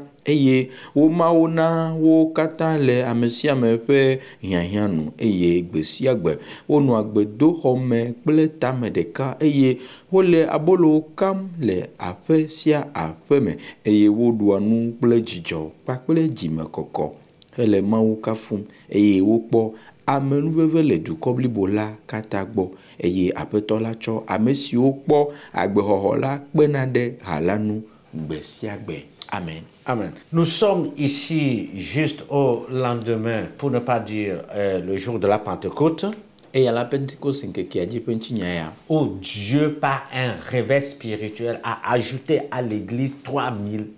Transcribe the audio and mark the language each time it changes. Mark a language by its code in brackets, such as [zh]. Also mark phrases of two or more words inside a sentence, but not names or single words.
[ee] eye wo mawo na wo kata le amesiame ƒe hiahiã nu eye gbe sia gbe wo nɔ agbedoxɔme kple tame ɖeka eye wo le abolo kam le aƒe sia aƒe me eye woɖua nu kple dzidzɔ kpakple dzimekɔkɔ hele Mawu kafum eye wokpɔ amenuveve le dukɔ blibo la katã gbɔ eye aƒetɔ la tsɔ ame siwo kpɔ agbexɔxɔ la kpena ɖe ha la nu gbe sia gbe. Amen. Amen. [fr] Nous sommes ici juste au lendemain, pour ne pas dire le jour de la Pentecôte, où Dieu, par un réveil spirituel, a ajouté à l'Église 3000 âmes.